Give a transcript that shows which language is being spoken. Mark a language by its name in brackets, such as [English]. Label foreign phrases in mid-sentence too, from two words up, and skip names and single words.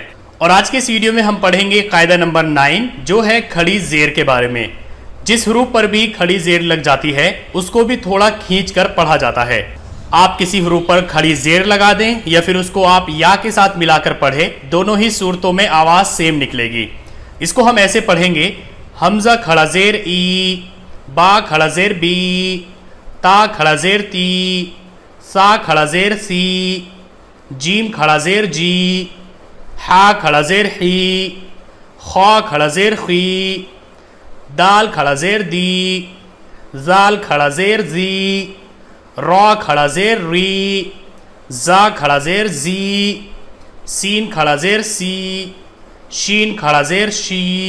[Urdu] اور آج کے اس ویڈیو میں ہم پڑھیں گے قاعدہ نمبر 9 جو ہے کھڑی زیر کے بارے میں. جس حروف پر بھی کھڑی زیر لگ جاتی ہے اس کو بھی تھوڑا کھینچ کر پڑھا جاتا ہے. آپ کسی حروف پر کھڑی زیر لگا دیں یا پھر اس کو آپ یا کے ساتھ ملا کر پڑھیں، دونوں ہی صورتوں میں آواز سیم نکلے گی. اس کو ہم ایسے پڑھیں گے: حمزہ کھڑا زیر ای، با کھڑا زیر بی، تا کھڑا زیر تی، سا کھڑا زیر سی، جیم کھڑا زیر جی، حا کھڑا زیر حی، خا کھڑا زیر خی، دال کھڑا زیر دی، زال کھڑا زیر زی، را کھڑا زیر ری، زا کھڑا زیر زی، سین کھڑا زیر سی، شین کھڑا زیر شی،